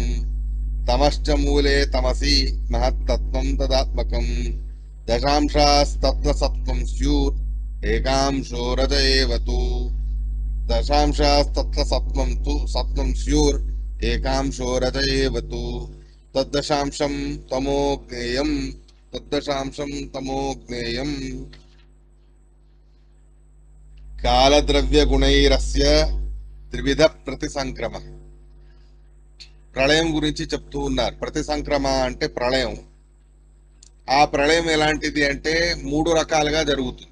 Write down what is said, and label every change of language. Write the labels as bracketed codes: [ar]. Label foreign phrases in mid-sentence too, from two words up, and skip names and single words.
[sa] तमश्च मूले तमसी महत्तत्त्वं तदात्मकम् दशांशास्तत्र सत्त्वं स्युर् एकांशो रज एव तु दशांशास्तत्र सत्त्वं स्युर् एकांशो रज एव तु तद्दशांशं तमो ज्ञेयम् तद्दशांशं तमो ज्ञेयम् కాలద్రవ్యగుణైరస్య త్రివిధ ప్రతిసంక్రమ [te] ప్రళయం గురించి చెప్తూ ఉన్నారు. ప్రతిసంక్రమ అంటే ప్రళయం. ఆ ప్రళయం ఎలాంటిది అంటే మూడు రకాలుగా జరుగుతుంది.